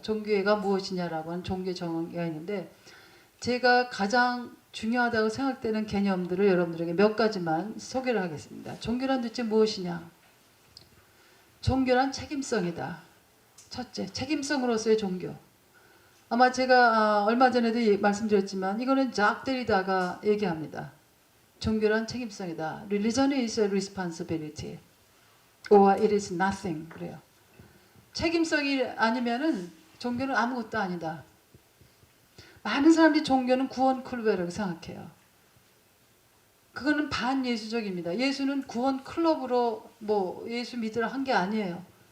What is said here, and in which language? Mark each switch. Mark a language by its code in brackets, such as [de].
[ko] 종교가 무엇이냐라고 하는 종교 정의가 있는데 제가 가장 중요하다고 생각되는 개념들을 여러분들에게 몇 가지만 소개를 하겠습니다. 종교란 도대체 무엇이냐? 종교란 책임성이다. 첫째, 책임성으로서의 종교. 아마 제가 얼마 전에도 말씀드렸지만 이거는 작 데리다가 얘기합니다. 종교란 책임성이다. [en] Religion is a responsibility. Or it is nothing. [ko] 그래요. 책임성이 아니면은 종교는 아무것도 아니다. 많은 사람들이 종교는 구원 클럽이라고 생각해요. 그거는 반예수적입니다. 예수는 구원 클럽으로 뭐 예수 믿으라 한 게 아니에요.